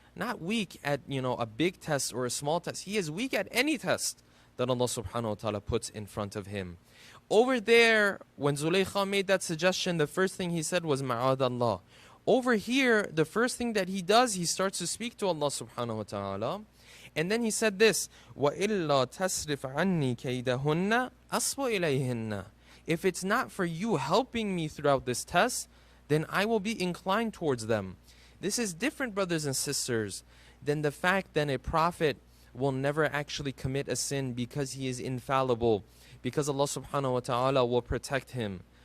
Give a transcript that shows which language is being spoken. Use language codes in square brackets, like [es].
[en] Not weak at, a big test or a small test. He is weak at any test that Allah subhanahu wa ta'ala puts in front of him. Over there, when Zulaykha made that suggestion, the first thing he said was ma'adallah. Over here, the first thing that he does, he starts to speak to Allah subhanahu wa ta'ala. And then he said this, [ar] وَإِلَّا تَسْرِفْ عَنِّي كَيْدَهُنَّ أَصْبُ إِلَيْهِنَّ. [en] If it's not for you helping me throughout this test, then I will be inclined towards them. This is different, brothers and sisters, than the fact that a prophet will never actually commit a sin because he is infallible, because Allah subhanahu wa ta'ala will protect him.